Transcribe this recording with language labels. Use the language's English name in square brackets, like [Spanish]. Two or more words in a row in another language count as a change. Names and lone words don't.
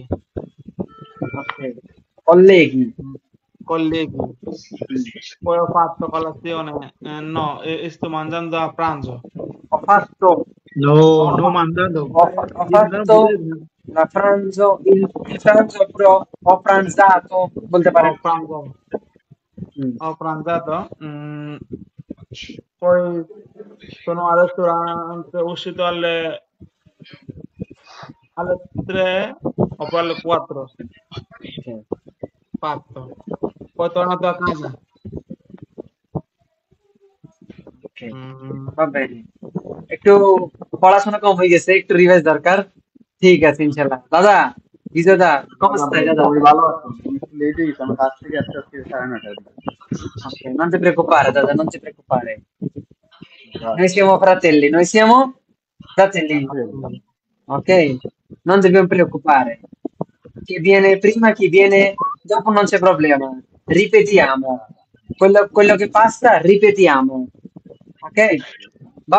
[Italian] ok colleghi Colleghi. Poi ho fatto colazione. No, sto mangiando a pranzo. ho fatto no mandando ho fatto la pranzo il pranzo però ho pranzato [Bangla] বলতে পারেন [Italian] Ho pranzato. Mm. Ho pranzato. Poi sono al ristorante, uscito alle 3 o poi alle 4. Ok. Fatto. Poi tornato a casa. Ok, Mm, va bene [Bangla] একটু পড়াশোনা কম হয়ে গেছে একটু রিভাইজ দরকার ঠিক আছে ইনশাআল্লাহ দাদা বিজয় দা [Italian] come stai [Bangla] দাদা আমি ভালো আছি লেট হয়ে গেছে আমার কাজ থেকে আসতে আসতে 9:30 [Italian] ok non ti preoccupare দাদা non ti preoccupare noi siamo fratelli ok non dobbiamo preoccupare chi viene prima chi viene dopo non c'è problema ripetiamo quello che passa ripetiamo ok va